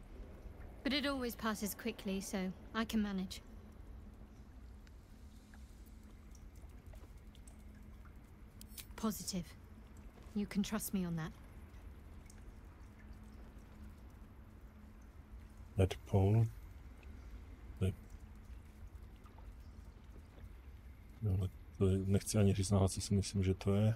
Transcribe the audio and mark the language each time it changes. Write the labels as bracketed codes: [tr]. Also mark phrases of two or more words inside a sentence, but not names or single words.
[en] But it always passes quickly, so I can manage. Positive. You can trust me on that. Tadpole. [cs] No, to nechci ani říct nahled, co si myslím, že to je.